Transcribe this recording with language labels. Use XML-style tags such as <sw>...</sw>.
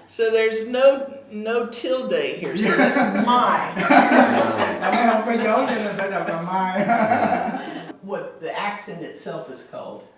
<en>So there's no tilde here, so that's my.</en> <vi>Không có dấu cho nên phải đọc là my.</vi> <en>What the accent itself is called?</en>